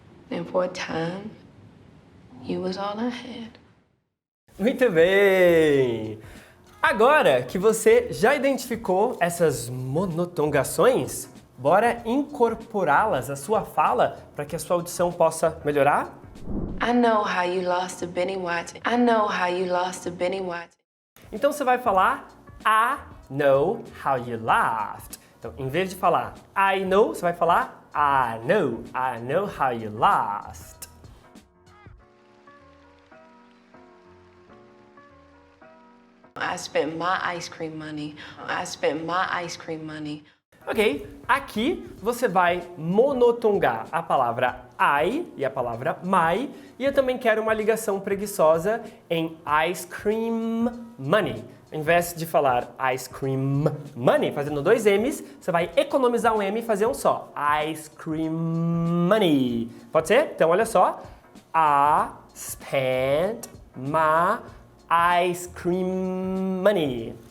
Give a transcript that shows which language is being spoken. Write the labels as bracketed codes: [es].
[en] And for a time, you was all I had. [pt] Muito bem! Agora que você já identificou essas monotongações, bora incorporá-las à sua fala para que a sua audição possa melhorar? [en] I know how you lost to Benny Watson. I know how you lost to Benny Watson. [pt] Então você vai falar [en] I know how you laughed. [pt] Então, em vez de falar [en] I know, [pt] você vai falar [en] I know how you lost. I spent my ice cream money. I spent my ice cream money. [pt] Ok, aqui você vai monotongar a palavra I e a palavra my, e eu também quero uma ligação preguiçosa em [en] ice cream money. [pt] Ao invés de falar [en] ice cream money, [pt] fazendo 2 M's, você vai economizar um M e fazer um só. [en] Ice cream money. [pt] Pode ser? Então, olha só. [en] I spent my ice cream money.